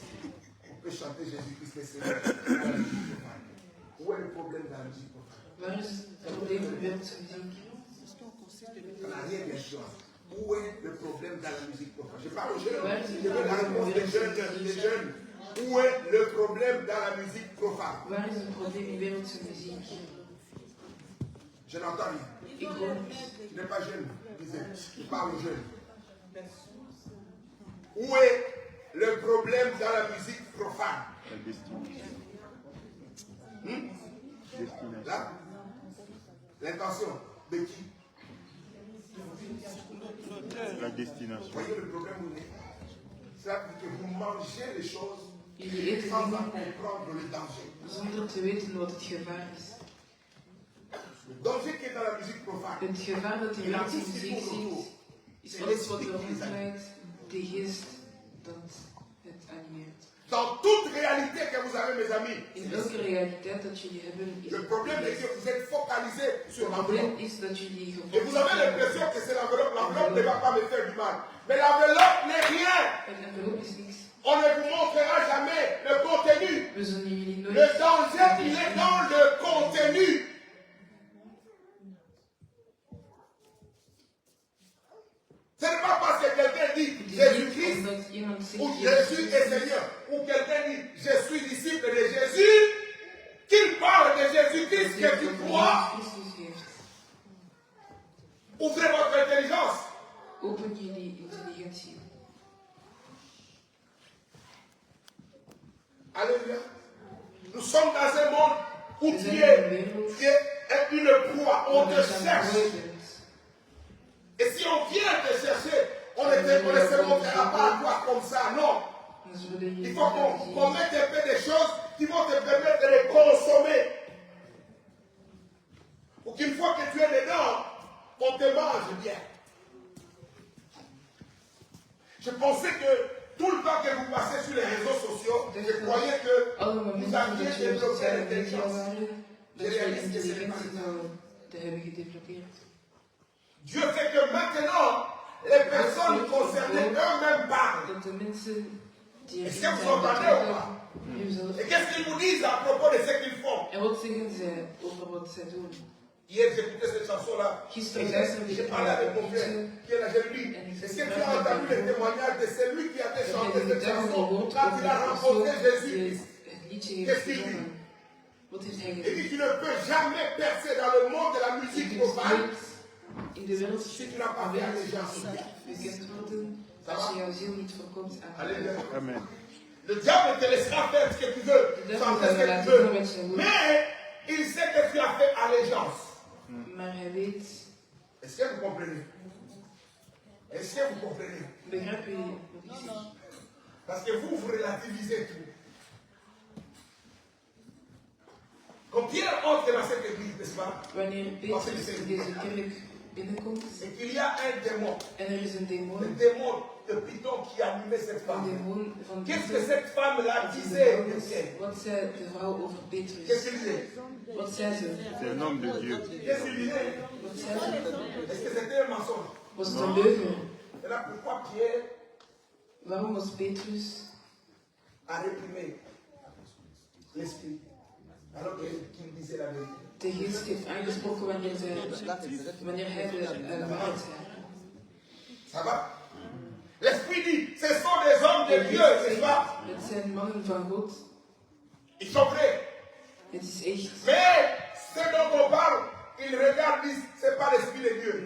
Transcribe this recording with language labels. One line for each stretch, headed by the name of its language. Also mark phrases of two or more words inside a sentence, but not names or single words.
French: On peut chanter Jésus-Christ le Seigneur. Où est le problème dans la musique profane?
Dutch: Waar is het probleem met wereldse muziek?
French: Ça n'a rien d'influence. Où est le problème dans la musique profane? Je parle aux jeunes. Ouais, Je veux la réponse des jeunes. Où est le problème dans la musique profane?
Dutch: Waar is het probleem in wereldse muziek?
French: Je n'entends rien.
Dutch: Ik hoor niet.
French: Tu n'es pas jeune, disais. Je parle aux jeunes. Où est le problème dans la musique profane? La destination. Destination. Là, l'intention de qui? La destination. Voyez le problème où il est. C'est que vous mangez les choses
Dutch: Jullie eten
French: sans en
Dutch: dingen
French: comprendre le danger.
Dutch: zonder te weten wat het gevaar is.
French: Le danger qui est dans la musique profane.
Dutch: Het gevaar dat in
French: Et la
Dutch: wereldse
French: musique qui
Dutch: muziek
French: tourne autour.
Dutch: zit, is alles wat er ronddraait, de geest dat het animeert.
French: Dans toute réalité que vous avez, mes amis,
Dutch: In elke realiteit dat jullie hebben, is
French: le
Dutch: het
French: problème est que vous êtes focalisés sur
Dutch: Het
French: l'enveloppe.
Dutch: probleem is dat jullie
French: Et vous avez
Dutch: gefocust
French: l'impression que c'est l'enveloppe. L'enveloppe ne va pas me faire du mal. Mais l'enveloppe n'est rien.
Dutch: Een envelop is niks.
French: On ne vous montrera jamais le contenu.
Dutch: We zullen jullie nooit...
French: Le danger, il est dans le contenu. Ce n'est pas parce que quelqu'un dit
Dutch: Het is niet
French: Jésus-Christ
Dutch: omdat iemand zegt
French: ou
Dutch: Jezus
French: Jésus
Dutch: is
French: est Seigneur, ou quelqu'un dit je suis disciple de Jésus, qu'il parle de Jésus-Christ que tu crois.
Dutch: Christus geeft.
French: Ouvrez votre intelligence.
Dutch: Open jullie intelligentie.
French: Alléluia. Nous sommes dans un monde où
Dutch: We
French: tu
Dutch: zijn in een
French: es
Dutch: wereld
French: une proie, on
Dutch: waar
French: te
Dutch: je
French: cherche.
Dutch: mooi bent.
French: Et si on vient te chercher, on ne se montrera pas à toi comme ça, non.
Dutch: Dan zullen jullie
French: Il faut
Dutch: laten zien.
French: qu'on mette un peu des choses qui vont te permettre de les consommer. Pour qu'une fois que tu es dedans, on te mange bien. Je pensais que tout le temps que vous passez sur les réseaux sociaux, je croyais que
Dutch: Alle
French: vous
Dutch: momenten
French: aviez
Dutch: dat jullie op
French: développé
Dutch: sociale media
French: l'intelligence.
Dutch: waren, dat
French: Je
Dutch: jullie
French: réalise que ce n'est pas
Dutch: intelligentie
French: le cas.
Dutch: zouden te hebben gedeveloppeerd.
French: Dieu fait que maintenant, les personnes concernées eux-mêmes parlent.
Dutch: Dat de mensen die
French: Est-ce
Dutch: erin
French: que vous
Dutch: zijn
French: entendez ou
Dutch: betrokken,
French: pas?
Dutch: nu zelf.
French: Et qu'est-ce qu'ils vous disent à propos de ce qu'ils font?
Dutch: En wat zeggen zij over wat zij doen?
French: Hier, j'écoutais cette chanson-là.
Dutch: Gisteren
French: Et
Dutch: luisterde
French: j'ai
Dutch: ik
French: parlé avec mon
Dutch: naar
French: frère,
Dutch: een
French: qui est là, je lui dis, est-ce que tu as entendu le témoignage de celui qui avait chanté cette chanson quand il a rencontré Jésus?
Dutch: het liedje
French: Qu'est-ce
Dutch: heeft
French: qu'il dit?
Dutch: gezongen. Wat heeft hij
French: Il
Dutch: gedaan?
French: dit, tu ne peux jamais percer dans le monde de la musique
Dutch: Je
French: profane
Dutch: kunt in de wereld
French: si tu n'as pas fait allégeance.
Dutch: bekend worden als je jouw ziel niet verkoopt aan God.
French: Alléluia. Amen. Le diable te laissera faire ce que tu veux, chanter ce que tu veux. Mais il sait que tu as fait allégeance.
Dutch: Maar hij weet,
French: Est-ce que vous comprenez? Est-ce que vous comprenez?
Dutch: begrijp je wat ik zeg?
French: Parce que vous relativisez tout. Quand Pierre entre dans cette église, n'est-ce pas?
Dutch: Wanneer Petrus in deze kerk binnenkomt
French: Et qu'il y a un démon.
Dutch: en er is een
French: Le
Dutch: demon,
French: démon de Python qui animait cette
Dutch: een
French: femme.
Dutch: demon van
French: Qu'est-ce que
Dutch: Petrus,
French: cette femme-là
Dutch: die
French: disait?
Dutch: demon is, wat zei de vrouw over
French: Qu'est-ce
Dutch: Petrus?
French: qu'il disait?
Dutch: Wat zei ze?
French: C'est un homme de Dieu. Qu'est-ce qu'il disait?
Dutch: Wat zei ze?
French: Est-ce que c'était un mensonge?
Dutch: Was het een leugen?
French: Et là, pourquoi Pierre
Dutch: Waarom was Petrus
French: a réprimé l'esprit alors qu'il disait la vérité?
Dutch: de geest heeft aangesproken wanneer hij de waarheid zei?
French: Ça va? L'esprit dit, ce sont des hommes de Dieu, n'est-ce pas?
Dutch: Het zijn mannen van God.
French: Ils sont vrais.
Dutch: Het is echt.
French: Mais ce dont on parle, ils regardent, disent, c'est pas l'esprit de Dieu.